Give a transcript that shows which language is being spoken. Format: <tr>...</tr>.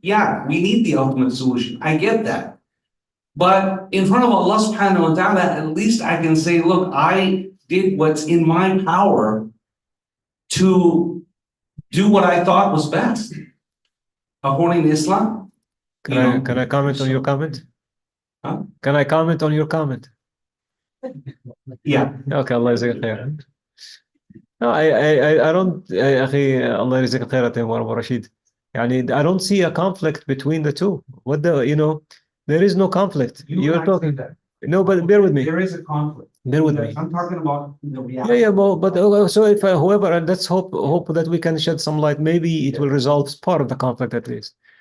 <en>Yeah, we need the ultimate solution. I get that. But in front of Allah subhanahu wa ta'ala, at least I can say, look, I did what's in my power to do what I thought was best according to Islam. Can I comment on your comment? Huh? Can I comment on your comment? Yeah. Okay, Allah is khair. No, I don't</en> <ar>يا أخي الله يجزيك خير يا أبو رشيد. يعني</ar> <en>I don't see a conflict between the two. What there is no conflict. You're talking. No, but bear with me. There is a conflict. Bear with me. I'm talking about the reality. Yeah, but so if whoever, and let's hope that we can shed some light. Maybe it will resolve part of the conflict at least.</en>